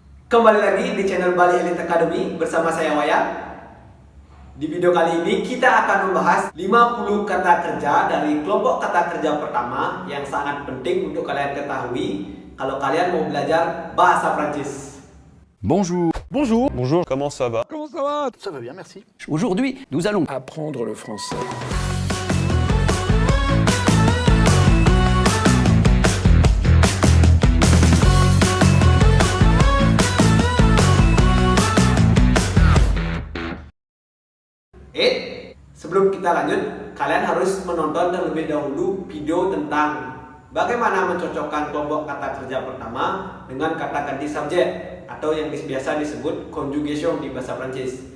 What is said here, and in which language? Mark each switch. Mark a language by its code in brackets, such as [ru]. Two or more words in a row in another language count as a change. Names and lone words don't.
[id] Kembali lagi di channel Bali Elite Academy bersama saya Wayan. Di video kali ini kita akan membahas 50 kata kerja dari kelompok kata kerja pertama yang sangat penting untuk kalian ketahui kalau kalian mau belajar bahasa Prancis. [fr] Bonjour. Bonjour. Bonjour, comment ça va? Comment ça va? Ça va bien, merci. Aujourd'hui, nous allons apprendre le français. [id] Sebelum kita lanjut, kalian harus menonton terlebih dahulu video tentang bagaimana mencocokkan kelompok kata kerja pertama dengan kata ganti subjek atau yang biasa disebut conjugation di bahasa Prancis.